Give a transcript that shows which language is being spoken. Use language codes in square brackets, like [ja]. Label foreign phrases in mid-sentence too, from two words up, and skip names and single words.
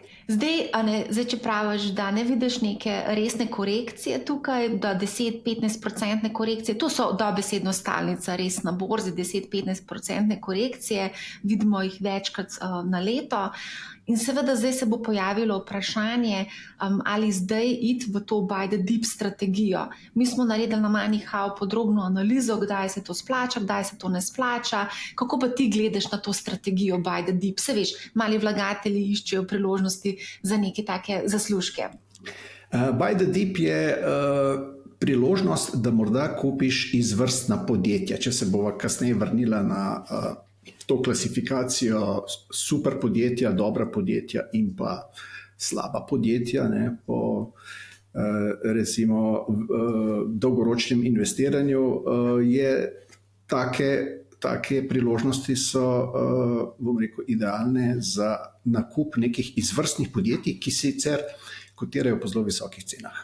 [sl] Zdaj, če praviš, da ne vidiš neke resne korekcije tukaj, da 10-15% korekcije, to so dobesedno stalnica, res na borzi 10-15% korekcije, vidimo jih večkrat na leto. In seveda zdaj se bo pojavilo vprašanje, ali zdaj iti v to [en] buy the dip [sl] strategijo. Mi smo naredili na MoneyHow podrobno analizo, kdaj se to splača, kdaj se to ne splača. Kako pa ti gledaš na to strategijo [en] buy the dip? [sl] Se veš, mali vlagatelji iščejo priložnosti za neke take zaslužke. [en] Buy the dip [sl] je priložnost, da morda kupiš izvrstna podjetja. Če se bova kasneje vrnila na to klasifikacijo super podjetja, dobra podjetja in pa slaba podjetja, ne, po recimo dolgoročnem investiranju, je take priložnosti so, bom rekel, idealne za nakup nekih izvrstnih podjetij, ki sicer kotirajo po zelo visokih cenah.